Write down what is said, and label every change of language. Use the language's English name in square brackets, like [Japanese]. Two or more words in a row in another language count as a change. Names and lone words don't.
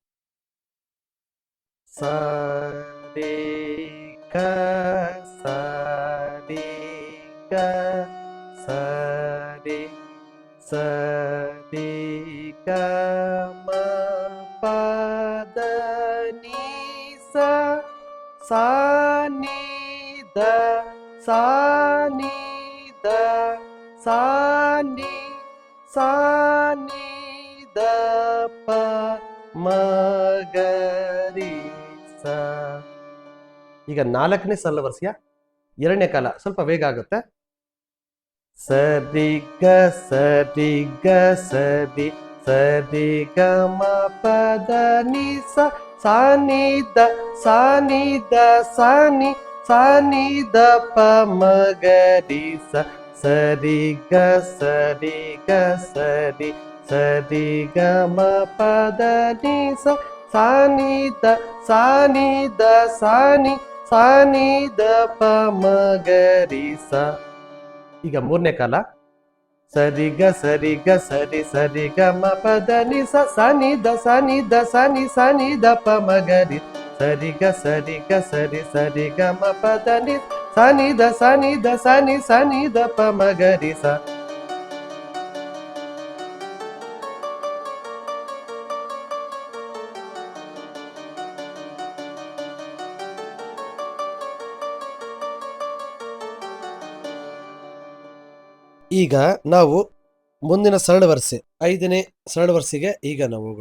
[Kannada] ಸ ರೆ ಗ ಸ ರೆ ಗ ಸ ರೆ ಸ ರೆ ಗ ಮ ಪ ದ ni sa sa ni da sa ni da sa ni sa ni da pa ma ga ri sa. ಈಗ 4ನೇ ಸರಳ ವರಸೆಯ 2ನೇ ಕಾಲ ಸ್ವಲ್ಪ ವೇಗ ಆಗುತ್ತೆ. ಸರಿ ಗ ಸರಿ ಗ ಸರಿ ಸರಿ ಗ ಮ ಪ ದ ni sa sa ni da sa ni da sa ni ದ ಪ ಮ ಗ ರಿ ಸ ಸರಿ ಗ ಸರಿ ಗ ಸರಿ ಸರಿ ಗ ಮ ಪ ದ ni sa sa ni da sa ni da sa ni ದ ಪ ಮ ಗ ರಿ ಸ. ಈಗ 3ನೇ ಕಾಲ ಸರಿ ಗ ಸರಿ ಗ ಸರಿ ಸರಿ ಗ ಮ ಪ ದ ni sa sa ni da sa ni da sa ni ದ ಪ ಮ ಗ ರಿ ಸರಿ ಗ ಸರಿ ಗ ಸರಿ ಸರಿ ಗ ಮ ಪ ದ ni sa ni da sa ni ದ ಪ ಮ ಗ ರಿ ಸ. ಈಗ ನಾವು ಮುಂದಿನ ಸರಳ ವರಸೆ 5ನೇ ಸರಳ ವರಸೆಗೆ ಈಗ ನಾವು ಹೋಗೋಣ.